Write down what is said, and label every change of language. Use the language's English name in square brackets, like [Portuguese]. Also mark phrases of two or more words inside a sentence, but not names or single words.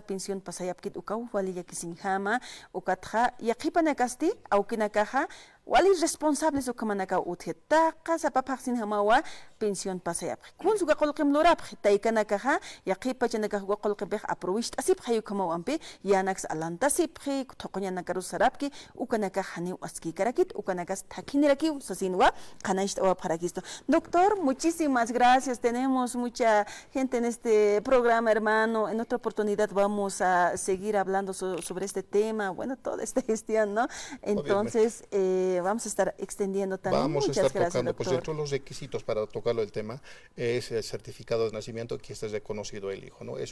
[Aymara] pensión pasayapkit ukaw walillakisinjama ukatja yaqipanakasti awkinakaja wali responsables ukamanaka utjetaqa sapapaqsin hamawa pensión pasayapqi kunsuqa qolqim lurapqi taykanakaja yaqipachanaka qolqipej aprovechta asip hayukamawampi yanax alantasipqi toqoñanakaru sarapki ukanaka hani askikarakit ukanakas takiniraki sasinwa qanayshta awapqarakisto. [Spanish] Doctor, muchísimas gracias. Tenemos mucha gente en este programa, hermano. En otra oportunidad vamos a seguir hablando sobre este tema, bueno, toda esta gestión, ¿no? Entonces, vamos a estar extendiendo también. Vamos Muchas a estar gracias, tocando, doctor. pues dentro de los requisitos para tocarlo el tema es el certificado de nacimiento que esté reconocido el hijo, ¿no?